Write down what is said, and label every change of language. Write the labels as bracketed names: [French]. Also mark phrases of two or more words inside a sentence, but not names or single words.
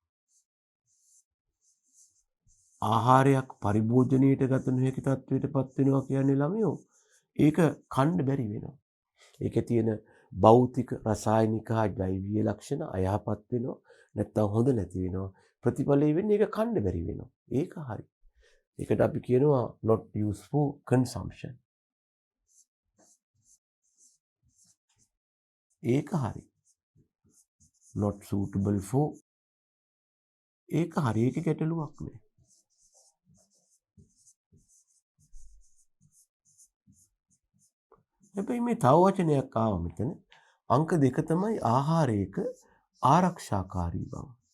[Sinhala] ආහාරයක් පරිභෝජනයට ගත නොහැකි තත්වයටපත් වෙනවා කියන්නේ ළමයෝ ඒක කන්න බැරි වෙනවා. ඒකේ තියෙන භෞතික රසායනික හා ජෛවීය ලක්ෂණ අයහපත් වෙනවා. නැත්තම් හොඳ නැති වෙනවා. ප්‍රතිඵලය වෙන්නේ ඒක කන්න බැරි වෙනවා. ඒක හරි. ඒකට අපි කියනවා [English] not used for consumption. [Sinhala] ඒක හරි. [English] not suitable for [Sinhala] ඒක හරි. ඒක ගැටලුවක් නෑ. හැබැයි මේ තව වචනයක් ආවා මෙතන. අංක 2 තමයි ආහාරයක ආරක්ෂාකාරී බව.